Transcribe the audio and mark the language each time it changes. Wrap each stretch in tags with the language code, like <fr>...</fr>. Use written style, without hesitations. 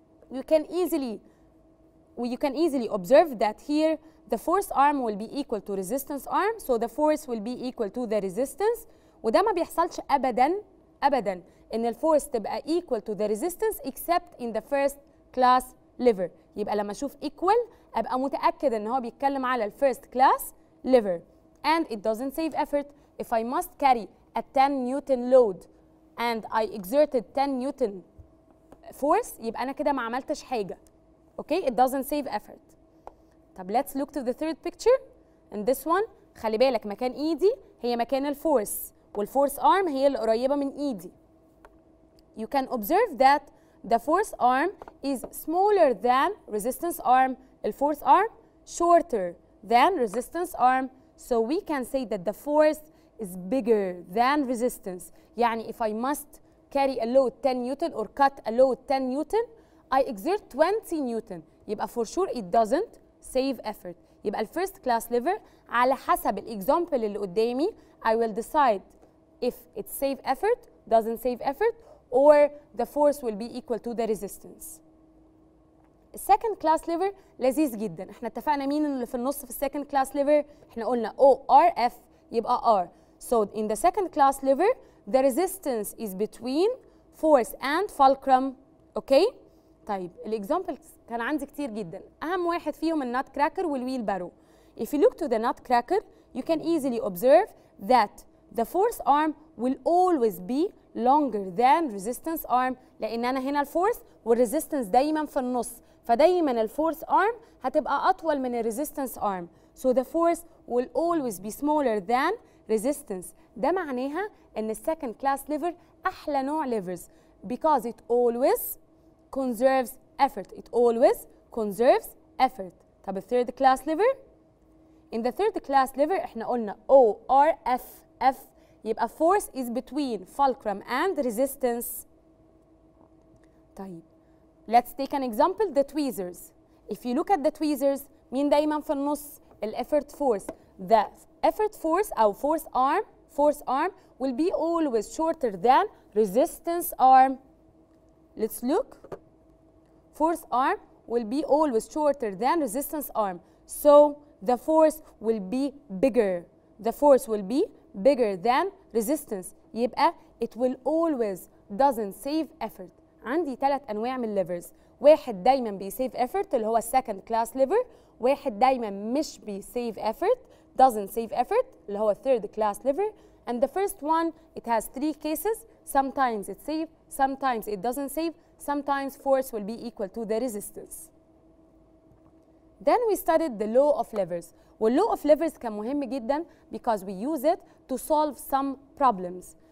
<en>You can easily observe that here the force arm will be equal to resistance arm, so the force will be equal to the resistance.</en> <ar>وده ما بيحصلش أبداً إن الفورس تبقى</ar> <en>equal to the resistance except in the first class lever.</en> <ar>يبقى لما أشوف equal أبقى متأكد إن هو بيتكلم على ال first class lever.</ar> <en>And it doesn't save effort. If I must carry a 10 Newton load and I exerted 10 Newton force</en> <ar>يبقى أنا كده ما عملتش حاجة.</ar> <en>Okay, it doesn't save effort.</en> <ar>طب</ar> <en>let's look to the third picture. And this one</en> <ar>خلي بالك مكان إيدي هي مكان الفورس والفورس arm هي اللي قريبة من إيدي.</ar> <en>You can observe that the force arm is smaller than resistance arm. The force arm shorter than resistance arm. So we can say that the force is bigger than resistance.</en> <ar>يعني</ar> <en>if I must carry a load 10 Newton or cut a load 10 Newton, I exert 20 Newton.</en> <ar>يبقى</ar> <en>for sure it doesn't save effort. يبقى first class lever</en> <ar>على حسب الإكزامبل اللي قدامي</ar> <en>I will decide if it save effort, doesn't save effort, or the force will be equal to the resistance.</en> <ar>السكند كلاس ليفر لذيذ جدا. احنا اتفقنا مين اللي في النص في السكند كلاس ليفر؟ احنا قلنا ORF يبقى R.</ar> <en>So in the second class lever the resistance is between force and fulcrum.</en> <ar>اوكي؟ طيب الاكزامبلز كان عندي كتير جدا. اهم واحد فيهم النات كراكر والويل بارو.</ar> <en>If you look to the nut cracker you can easily observe that the force arm will always be longer than resistance arm</en> <ar>لان انا هنا الفورس والريزيستنس دايما في النص فدايما الفورس arm هتبقى اطول من الريزيستنس arm.</ar> <en>So the force will always be smaller than resistance.</en> <ar>ده معناها ان السكند كلاس ليفر احلى نوع ليفرز</ar> <en>because it always conserves effort. It always conserves effort.</en> <ar>طب الثيرد كلاس ليفر؟</ar> <en>In the third class lever</en> <ar>احنا قلنا ORF F يبقى</ar> <en>force is between fulcrum and resistance.</en> <ar>طيب</ar> <en>let's take an example, the tweezers. If you look at the tweezers</en> <ar>مين دايما في النص؟</ar> <en>effort force. The effort force</en> <ar>أو</ar> <en>force arm will be always shorter than resistance arm. Let's look. Force arm will be always shorter than resistance arm. So the force will be bigger. The force will be bigger than resistance.</en> <ar>يبقى</ar> <en>it will always doesn't save effort.</en> <ar>عندي 3 أنواع من الليفرز. واحد دايما بيسيف effort اللي هو السكند كلاس ليفر. واحد دايما مش بيسيف effort</ar> <en>doesn't save effort</en> <ar>اللي هو third class lever.</ar> <en>And the first one it has 3 cases. Sometimes it save, sometimes it doesn't save, sometimes force will be equal to the resistance. Then we studied the law of levers.</en> <ar>والlaw of levers كان مهم جدا</ar> <en>because we use it to solve some problems.</en>